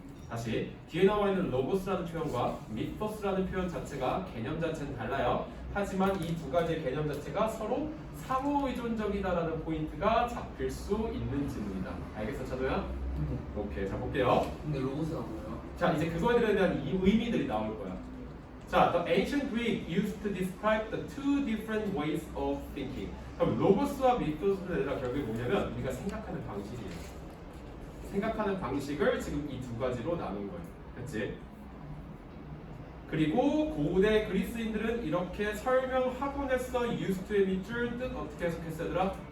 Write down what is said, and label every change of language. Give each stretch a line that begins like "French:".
Korean: 다시 뒤에 나와 있는 로고스라는 표현과 미토스라는 표현 자체가 개념 자체는 달라요. 하지만 이 두 가지의 개념 자체가 서로 상호 의존적이다라는 포인트가 잡힐 수 있는 질문이다. 알겠어, 차도야? 오케이, 자 볼게요. 근데 로봇은 뭐예요? 자, 이제 그거에 대한 이 의미들이 나올 거야.
English: 자, the ancient Greek used to describe the two different ways of thinking.
Korean: 그럼 로고스와 미토스는 얘들아 결국에 뭐냐면 우리가 생각하는 방식이에요. 생각하는 방식을 지금 이 두 가지로 나눈 거예요. 그렇지? 그리고 고대 그리스인들은 이렇게 설명하곤 했어. used to의 밑줄 뜻 어떻게 해석했어 얘들아?